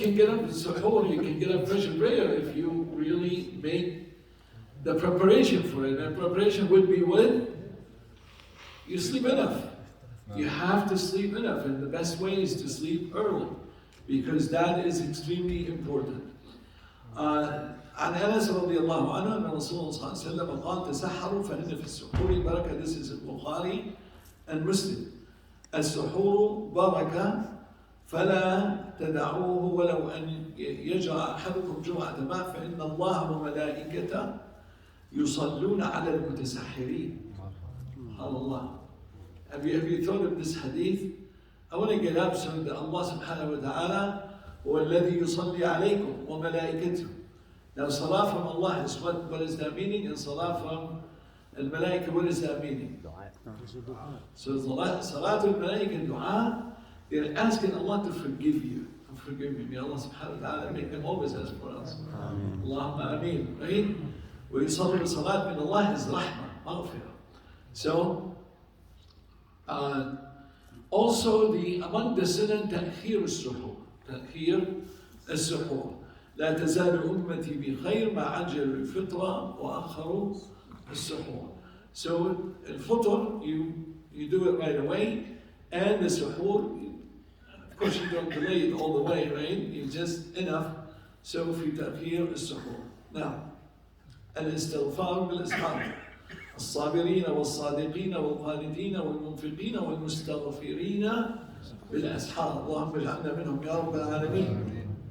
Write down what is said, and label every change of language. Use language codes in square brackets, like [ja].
[en] you can get up is suhoor, you can get up fresh and prayer if you really make the preparation for it. And preparation would be when you sleep enough. You have to sleep enough, and the best way is to sleep early, because that is extremely important. [ar] عن أنس رضي الله عنه أن رسول الله صلى الله عليه وسلم قال تسحروا فإن في السحور بركة. [en] This is Bukhari and Muslim. [ar] السحور بركة فلا تدعوه ولو أن يجرى أحدكم جرعة ماء فإن الله وملائكته يصلون على المتسحرين. Allah. [en] Have you thought of this hadith? I want to get up so that Allah subhanahu wa ta'ala [ar] هو الذي يصلي عليكم وملائكته. [en] Now salah from Allah is what is that meaning? And salah from al-malaika, what is that meaning? So salatul malaika dua, they're asking Allah to forgive you. Forgive me. May Allah subhanahu wa ta'ala make them always ask for us. Allahumma ameen. Right? [ar] ويصلي [en] salat min Allah is rahmah, maghfirah. So, also among the sunnah [ar] تأخير السحور. تأخير السحور. لا تزال أمتي بخير ما عجلوا الفطرة وأخروا السحور. [en] So الفطر you do it right away, and the suhoor, of course you don't delay it all the way, right? You just enough. So [ar] في تأخير السحور. [en] Now [ar] الاستغفار بالإسحار. الصابرين والصادقين والقانتين والمنفقين والمستغفرين بالأسحار. اللهم اجعلنا منهم يا رب العالمين.